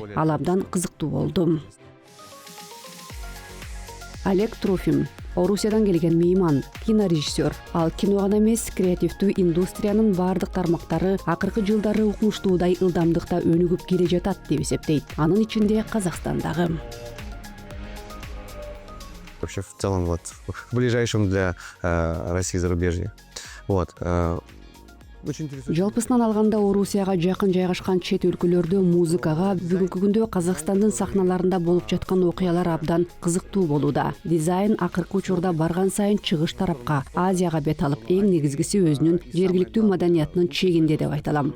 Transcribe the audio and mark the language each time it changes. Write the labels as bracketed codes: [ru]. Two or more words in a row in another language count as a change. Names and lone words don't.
[ky] Ал абдан кызыктуу болду. Олег Трофим, Орусиядан келген мейман, кинорежиссер. Ал кино гана эмес, креативдүү индустриянын бардык тармактары акыркы жылдары укмуштуудай ылдамдыкта өнүгүп келе жатат деп эсептейт. Анын ичинде Казакстандагы. [ru] Вообще в целом вот ближайшим для России зарубежья. Вот. [ky] Жалпысынан алганда Орусияга жакын жайгашкан чет өлкөлөрдө музыкага бүгүнкү күндө Казакстандын сахналарында болуп жаткан окуялар абдан кызыктуу болууда. Дизайн акыркы учурда барган сайын чыгыш тарапка, Азияга бет алып, эң негизгиси өзүнүн жергиликтүү маданиятынын чегинде деп айталам.